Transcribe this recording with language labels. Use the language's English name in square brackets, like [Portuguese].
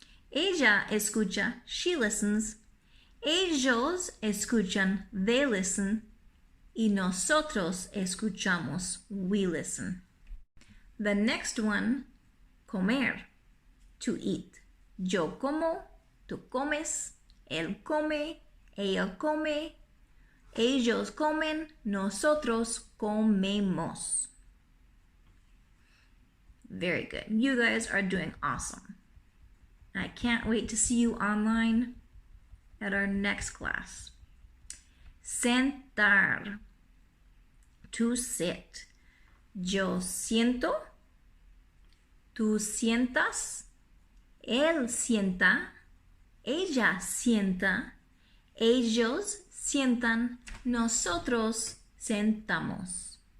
[Spanish] Ella escucha, [English] she listens. [Spanish] Ellos escuchan, [English] they listen. [Spanish] Y nosotros escuchamos, [English] we listen. The next one, comer, to eat. [Spanish] Yo como, tú comes, él come, ella come, ellos comen, nosotros comemos. [English] Very good. You guys are doing awesome. I can't wait to see you online at our next class. Sentar, to sit. [Spanish] Yo siento, tú sientas, él sienta, ella sienta, ellos sientan, nosotros sentamos.